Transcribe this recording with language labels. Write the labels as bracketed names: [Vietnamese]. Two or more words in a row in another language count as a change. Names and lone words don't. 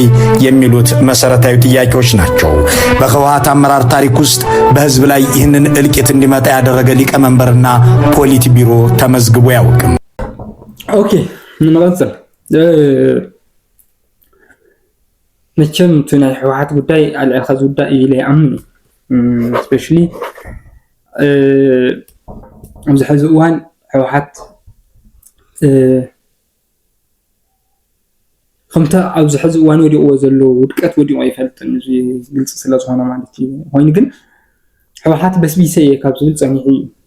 [Amharic] የሚሉት መሰረታዊ ጥያቄዎች ናቸው። በህወሓት አመራር ታሪክ ውስጥ በህዝብ ላይ ይህንን እልቂት እንዲመጣ ያደረገ ሊቀመንበርና ፖሊት ቢሮ ተመዝግቦ ያውቅም። [Tigrinya] ኦኬ እንመጣለን። መቼም ናይ ህወሓት ጉዳይ አልዓኻ ጉዳይ ኢለ አምኒ ስፔሻሊ ኣብዚ ሕዚ እዋን ህወሓት ከምታ ኣብዚ ሕዚ እዋን ወዲቕዎ ዘሎ ውድቀት ወዲቑ ኣይፈልጥን እዚ ግልጽ ስለ ዝኾነ ማለት እዩ ኮይኑ ግን ህወሓት በስቢሰ እየ ካብ ዝብል ፀኒሑ እዩ